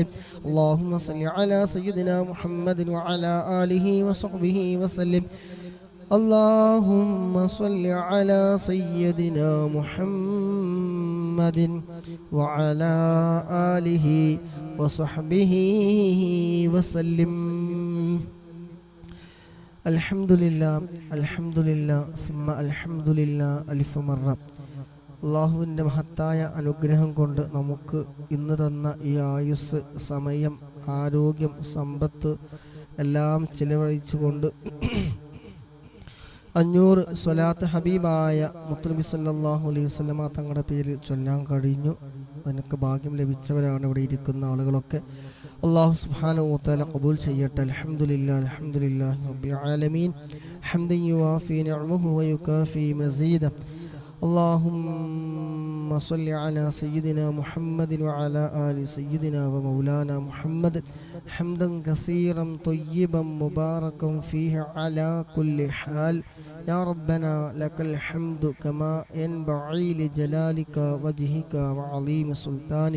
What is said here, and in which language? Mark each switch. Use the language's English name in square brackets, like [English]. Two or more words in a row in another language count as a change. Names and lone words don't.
[Arabic] اللهم صل على سيدنا محمد وعلى آله وصحبه وسلم. اللهم صل على سيدنا محمد وعلى آله وصحبه وسلم. الحمد لله الحمد لله ثم الحمد لله ألف مرة. [Malayalam] അള്ളാഹുവിൻ്റെ മഹത്തായ അനുഗ്രഹം കൊണ്ട് നമുക്ക് ഇന്ന് തന്ന ഈ ആയുസ്, സമയം, ആരോഗ്യം, സമ്പത്ത് എല്ലാം ചിലവഴിച്ചുകൊണ്ട് 500 സ്വലാത്ത് ഹബീബായ മുത്തുനബി [Arabic] صلى الله عليه وسلم [Malayalam] തങ്ങളുടെ പേരിൽ ചൊല്ലാൻ കഴിഞ്ഞു. അതിനൊക്കെ ഭാഗ്യം ലഭിച്ചവരാണ് ഇവിടെ ഇരിക്കുന്ന ആളുകളൊക്കെ. [Arabic] الله سبحانه وتعالى [Malayalam] ഖബൂൽ ചെയ്യട്ടെ. [Arabic] الحمد لله الحمد لله رب العالمين حمدا يوافي نعمه ويكافي مزيده. اللهم صل على سيدنا محمد وعلى آل سيدنا ومولانا محمد حمدا كثيرا طيبا مباركا فيه على كل حال. يا ربنا لك الحمد كما ينبغي لجلالك وجهك وعظيم سلطانك.